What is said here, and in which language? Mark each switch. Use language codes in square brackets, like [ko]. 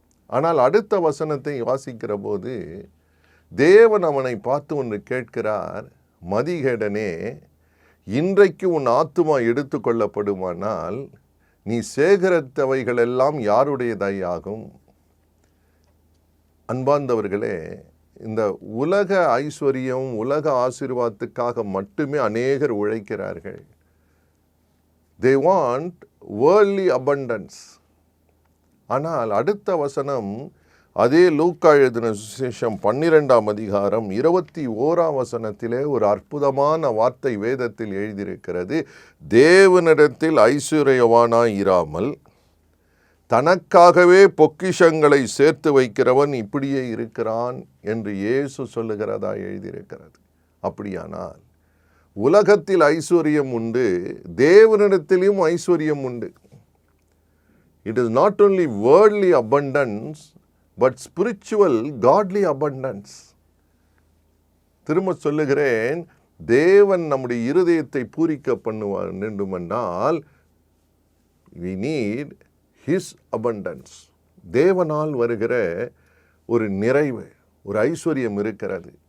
[ta] ஆனால் அடுத்த வசனத்தை வாசிக்கிற போது தேவன் அவனை பார்த்து ஒன்று கேட்கிறார், மதிகேடனே, இன்றைக்கு உன் ஆத்துமா எடுத்து கொள்ளப்படுமானால் நீ சேகரித்தவைகளெல்லாம் யாருடையதாகும்? அன்பார்ந்தவர்களே, இந்த உலக ஐஸ்வர்யம், உலக ஆசீர்வாதத்துக்காக மட்டுமே அநேகர் உழைக்கிறார்கள். [en] They want worldly abundance. [ta] ஆனால் அடுத்த வசனம் அதே லூக்கா எழுதின சுவிசேஷம் 12ஆம் அதிகாரம் 21ஆம் வசனத்திலே ஒரு அற்புதமான வார்த்தை வேதத்தில் எழுதியிருக்கிறது. தேவனிடத்தில் ஐஸ்வர்யவானாய் இராமல் தனக்காகவே பொக்கிஷங்களை சேர்த்து வைக்கிறவன் இப்படியே இருக்கிறான் என்று இயேசு சொல்லுகிறதா எழுதியிருக்கிறது. அப்படியானால் உலகத்தில் ஐஸ்வர்யம் உண்டு, தேவனிடத்திலும் ஐஸ்வர்யம் உண்டு. [en] It is not only worldly abundance but spiritual godly abundance. [ta] திரும்ப சொல்லுகிறேன், தேவன் நம்முடைய இருதயத்தை பூரிக்க பண்ணுவார் வேண்டுமென்றால் [en] we need his abundance. [ta] தேவனால் வருகிற ஒரு நிறைவு, ஒரு ஐஸ்வர்யம் இருக்கிறது.